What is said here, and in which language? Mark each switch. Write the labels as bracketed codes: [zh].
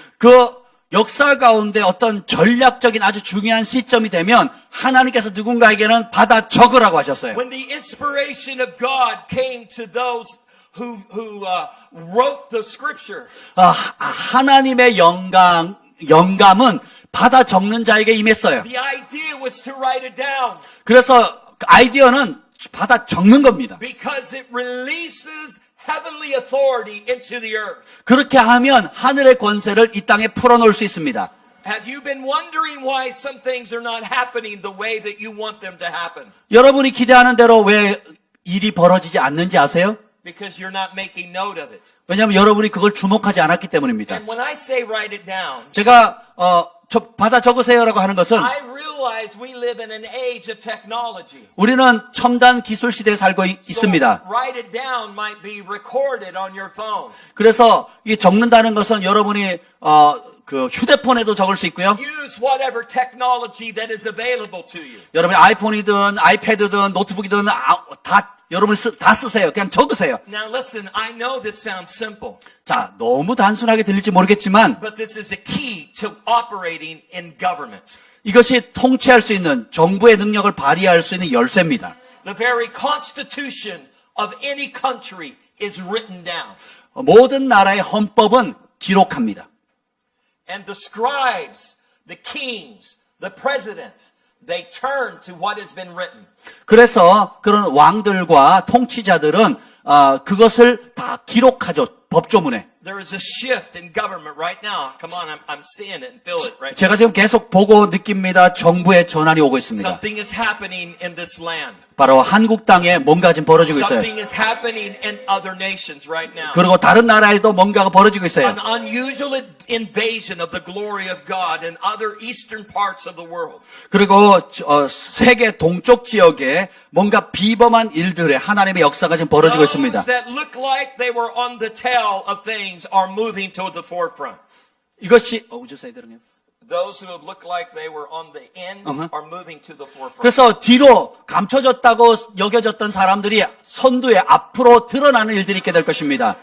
[ko] 그 역사 가운데 어떤 전략적인 아주 중요한 시점이 되면 하나님께서 누군가에게는 받아 적으라고 하셨어요. [en] When the inspiration of God came to those who wrote the scripture, [ko] 하나님의 영감은 받아 적는 자에게 임했어요. [en] The idea was to write it down [ko] 그래서 그 아이디어는 받아 적는 겁니다. [en] because it releases heavenly authority into the earth. [ko] 그렇게 하면 하늘의 권세를 이 땅에 풀어놓을 수 있습니다. [en] Have you been wondering why some things are not happening the way that you want them to happen? [ko] 여러분이 기대하는 대로 왜 일이 벌어지지 않는지 아세요? [en] Because you're not making note of it. [ko] 왜냐하면 여러분이 그걸 주목하지 않았기 때문입니다. [en] And when I say write it down, [ko] 제가 받아 적으세요라고 하는 것은 [en] I realize we live in an age of technology. [ko] 우리는 첨단 기술 시대에 살고 있습니다. [en] So write it down might be recorded on your phone. [ko] 그래서 이 적는다는 것은 여러분이 그 휴대폰에도 적을 수 있고요. [en] Use whatever technology that is available to you. [ko] 여러분이 아이폰이든 아이패드든 노트북이든 다 여러분 다 쓰세요. 그냥 적으세요. [en] Now listen, I know this sounds simple, [ko] 자, 너무 단순하게 들릴지 모르겠지만 [en] but this is a key to operating in government. [ko] 이것이 통치할 수 있는 정부의 능력을 발휘할 수 있는 열쇠입니다. [en] The very constitution of any country is written down. [ko] 모든 나라의 헌법은 기록합니다. [en] And the scribes, the kings, the presidents, they turn to what has been written. [ko] 그래서 그런 왕들과 통치자들은 그것을 다 기록하죠. 법조문에. [en] There is a shift in government right now. Come on, I'm seeing it and feel it right now. [ko] 제가 지금 계속 보고 느낍니다. 정부의 전환이 오고 있습니다. [en] Something is happening in this land. [ko] 바로 한국 땅에 뭔가 지금 벌어지고 있어요. [en] Something is happening in other nations right now. [ko] 그리고 다른 나라에도 뭔가가 벌어지고 있어요. [en] An unusual invasion of the glory of God in other eastern parts of the world. [ko] 그리고 세계 동쪽 지역에 뭔가 비범한 일들의 하나님의 역사가 지금 벌어지고 있습니다. [en] Those that look like they were on the tail of things are moving to the forefront. [ko] 이것이 [en] would you say that again? Those who have looked like they were on the end are moving to the forefront. [ko] 그래서 뒤로 감춰졌다고 여겨졌던 사람들이 선두에 앞으로 드러나는 일들이 있게 될 것입니다.